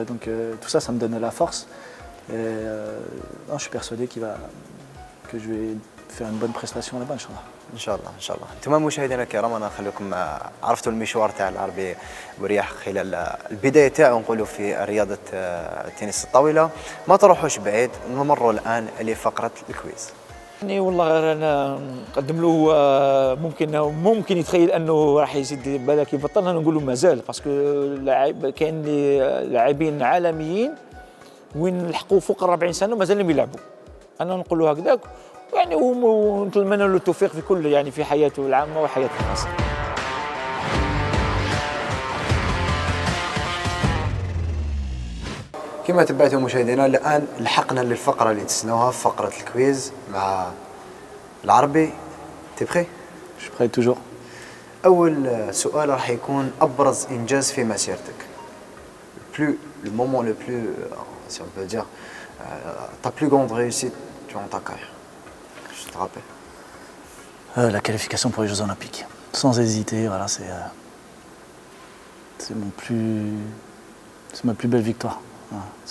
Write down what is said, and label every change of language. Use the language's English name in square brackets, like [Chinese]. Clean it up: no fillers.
[French] Et donc tout ça, ça me donne la force. Je suis persuadé que je vais faire une bonne prestation là-bas, Inch'Allah. [Arabic] ان شاء الله ان شاء الله. انتم مشاهدينا الكرام، انا نخليكم عرفتوا المشوار تاع العربي بورياح خلال البدايه تاعو نقولوا في رياضه التنس الطاوله. ما تروحوش بعيد، نمروا الان لفقره الكويز. يعني والله غير انا نقدم له، ممكن يتخيل انه راح يزيد بالك يبطل، انا نقول له مازال، باسكو كاين لاعبين عالميين وين لحقوا فوق 40 سنه ومازالهم يلعبوا. انا نقول له هكذاك يعني، ونتمنى له التوفيق في كل، يعني في حياته العامه وحياته الخاصه. كما تبعتوا مشاهدينا، الان لحقنا للفقره اللي تسنوها، فقره الكويز مع العربي. تي بخي؟ [French] Je suis prêt toujours. [Arabic] اول سؤال راح يكون ابرز انجاز في مسيرتك. [French] Le moment le plus, si on peut dire, ta plus grande réussite durant ta carrière. Je te rappelle. La qualification pour les Jeux Olympiques. Sans hésiter, voilà, c'est ma plus belle victoire. Voilà.